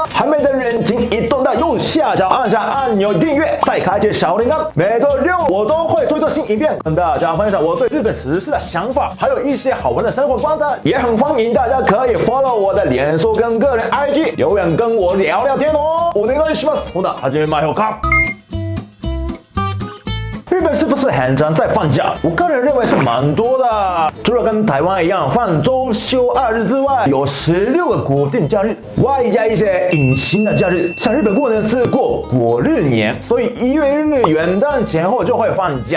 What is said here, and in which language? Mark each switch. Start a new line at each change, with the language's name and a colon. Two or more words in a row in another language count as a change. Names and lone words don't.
Chinese: 还没的人请移动到右下角按下按钮订阅，再开启小铃铛。每周6我都会推出新影片，跟大家分享我对日本时事的想法，还有一些好玩的生活观察。也很欢迎大家可以 follow 我的脸书跟个人 IG 留言跟我聊聊天哦。
Japanese: お願いします。ほな始めましょうか。
Chinese: 日本是不是很常在放假？我个人认为是蛮多的。除了跟台湾一样放周休2日之外，有16个国定假日，外加一些隐形的假日。像日本过年是过国日年，所以1月1日元旦前后就会放假。